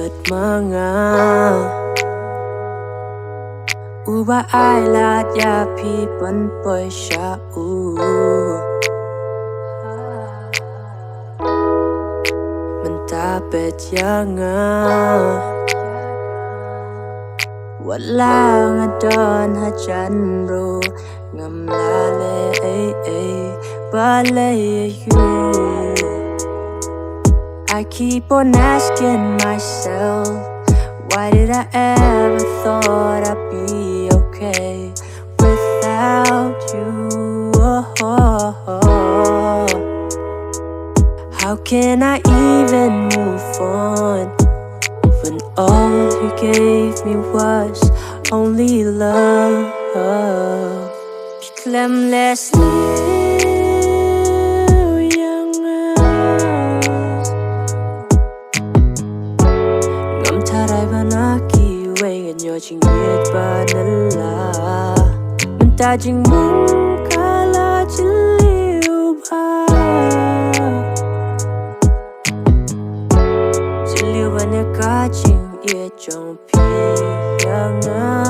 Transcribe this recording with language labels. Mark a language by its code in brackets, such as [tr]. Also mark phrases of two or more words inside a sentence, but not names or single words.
[kha] manga uba ai la iaphi ban poi sha u Mynta peit ianga Watla ngadon hajan ro Ngam la [en] Balei I keep on asking myself, why did I ever thought I'd be okay without you? How can I even move on when all you gave me was only love? [kha] Khlem sniew Ngam tharai bana kiwei nyo Jingieid ba nylla Mynta jingmong kala Jylliew ba Jylliew ba ka Jingieid jongphi ianga